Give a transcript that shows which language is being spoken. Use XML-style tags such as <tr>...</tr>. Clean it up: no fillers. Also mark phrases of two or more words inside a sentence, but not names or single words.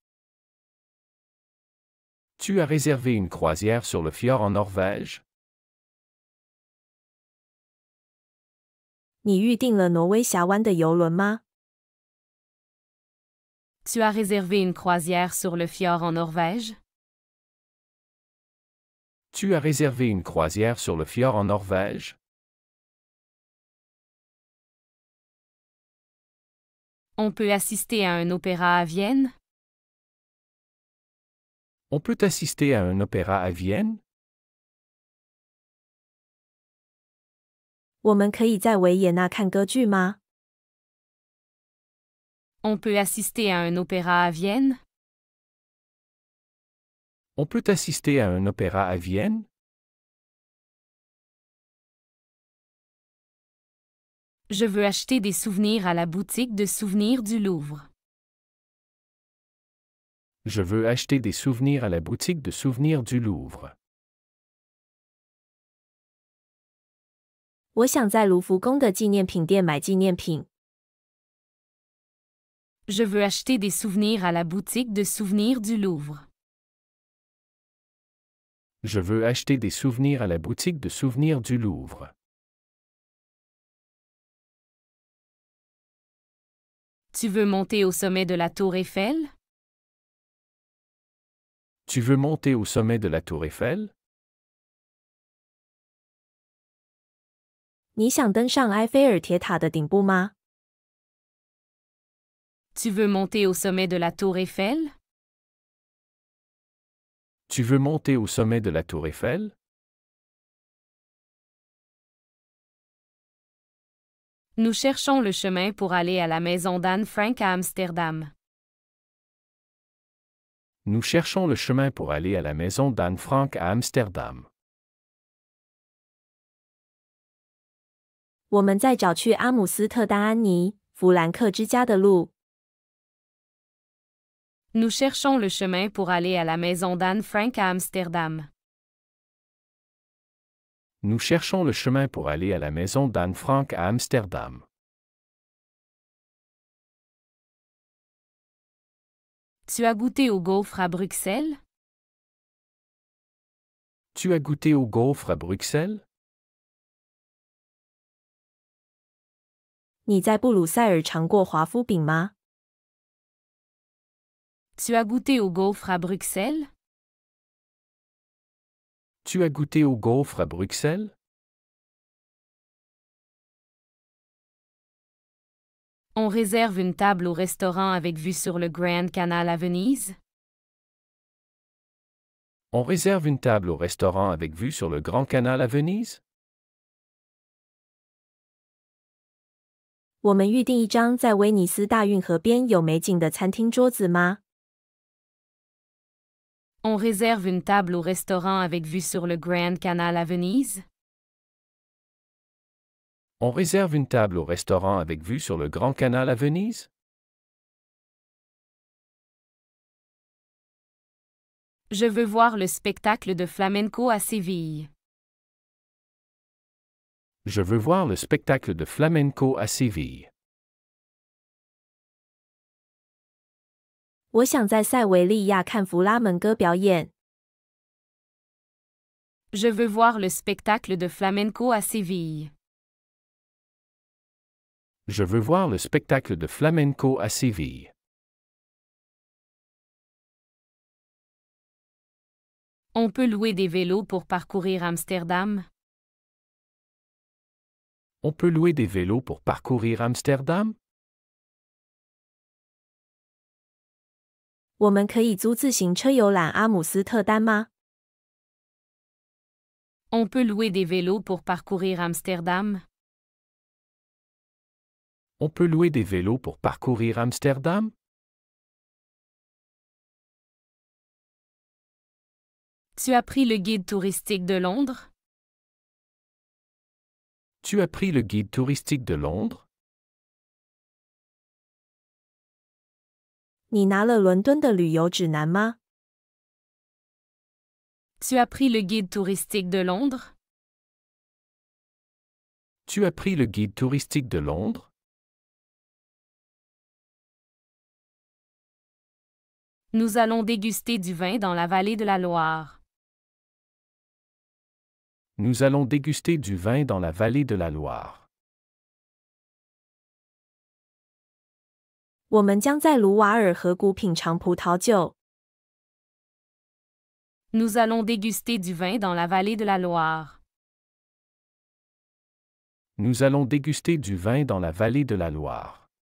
<fr>Tu as réservé une croisière sur le fjord en Norvège?</fr> <zh>你预订了挪威峡湾的邮轮吗？</zh> <fr>Tu as réservé une croisière sur le fjord en Norvège? Tu as réservé une croisière sur le fjord en Norvège? On peut assister à un opéra à Vienne? On peut assister à un opéra à Vienne?</fr> <zh>我们可以在维也纳看歌剧吗？</zh> <fr>On peut assister à un opéra à Vienne? On peut assister à un opéra à Vienne? Je veux acheter des souvenirs à la boutique de souvenirs du Louvre. Je veux acheter des souvenirs à la boutique de souvenirs du Louvre.</fr> <zh>我想在卢浮宫的纪念品店买纪念品。</zh> <fr>Je veux acheter des souvenirs à la boutique de souvenirs du Louvre. Je veux acheter des souvenirs à la boutique de souvenirs du Louvre. Tu veux monter au sommet de la Tour Eiffel? Tu veux monter au sommet de la Tour Eiffel?</fr> <zh>你想登上埃菲尔铁塔的顶部吗？</zh> <fr>Tu veux monter au sommet de la Tour Eiffel? Tu veux monter au sommet de la Tour Eiffel? Nous cherchons le chemin pour aller à la maison d'Anne Frank à Amsterdam. Nous cherchons le chemin pour aller à la maison d'Anne Frank à Amsterdam.</fr> <zh>我们在找去阿姆斯特丹安妮弗兰克之家的路。</zh> <fr>Nous cherchons le chemin pour aller à la maison d'Anne Frank à Amsterdam. Nous cherchons le chemin pour aller à la maison d'Anne Frank à Amsterdam. Tu as goûté au gaufre à Bruxelles? Tu as goûté au gaufre à Bruxelles?</fr> <zh>你在布鲁塞尔尝过华夫饼吗？</zh> <fr>Tu as goûté au gaufre à Bruxelles? Tu as goûté au gaufre à Bruxelles? On réserve une table au restaurant avec vue sur le Grand Canal à Venise? On réserve une table au restaurant avec vue sur le Grand Canal à Venise?</fr> <zh>我们预定一张在威尼斯大运河边有美景的餐厅桌子吗？</zh> <fr>On réserve une table au restaurant avec vue sur le Grand Canal à Venise? On réserve une table au restaurant avec vue sur le Grand Canal à Venise? Je veux voir le spectacle de flamenco à Séville. Je veux voir le spectacle de flamenco à Séville.</fr> <zh>我想在塞维利亚看弗拉门戈表演。</zh> <fr>Je veux voir le spectacle de flamenco à Séville. Je veux voir le spectacle de flamenco à Séville. On peut louer des vélos pour parcourir Amsterdam? On peut louer des vélos pour parcourir Amsterdam?</fr> <zh>我们可以租自行车游览阿姆斯特丹吗？</zh> <fr>On peut louer des vélos pour parcourir Amsterdam? On peut louer des vélos pour parcourir Amsterdam? Tu as pris le guide touristique de Londres? Tu as pris le guide touristique de Londres?</fr> <zh>你拿了伦敦的旅游指南吗？</zh> <fr>Tu as pris le guide touristique de Londres? Tu as pris le guide touristique de Londres? Nous allons déguster du vin dans la vallée de la Loire. Nous allons déguster du vin dans la vallée de la Loire.</fr> <zh>我们将在卢瓦尔河谷品尝葡萄酒。</zh> <fr>Nous allons déguster du vin dans la vallée de la Loire. Nous allons déguster du vin dans la vallée de la Loire.</fr>